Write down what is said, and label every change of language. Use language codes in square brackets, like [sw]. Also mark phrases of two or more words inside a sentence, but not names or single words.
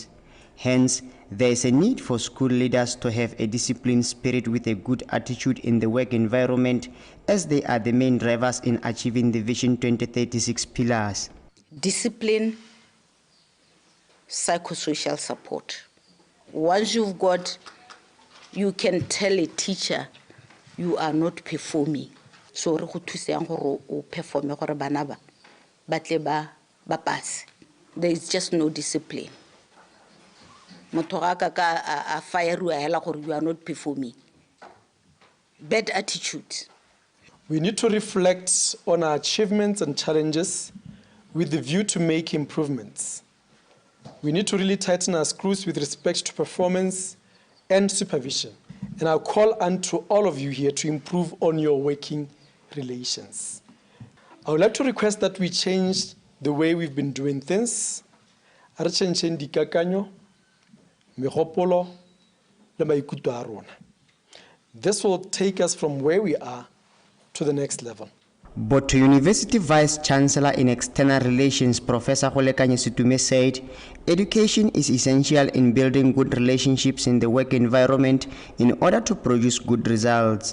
[en] Hence, there is a need for school leaders to have a disciplined spirit with a good attitude in the work environment, as they are the main drivers in achieving the Vision 2036 pillars. Discipline, psychosocial support. Once you've got, you can tell a teacher you are not performing. [tn] So re go thuseng gore o performe gore bana ba batle ba pass. [en] There is just no discipline. [tn] Motho ga ka a fire hela gore [en] you are not performing. Bad attitude. We need to reflect on our achievements and challenges with the view to make improvements. We need to really tighten our screws with respect to performance and supervision. And I'll call on to all of you here to improve on your working relations. I would like to request that we change the way we've been doing things. [tn] Re change dikakanyo, megopolo, le maikutlo a rona. [en] This will take us from where we are to the next level. But University Vice Chancellor in External Relations, Professor Golekanye Situme said, education is essential in building good relationships in the work environment in order to produce good results.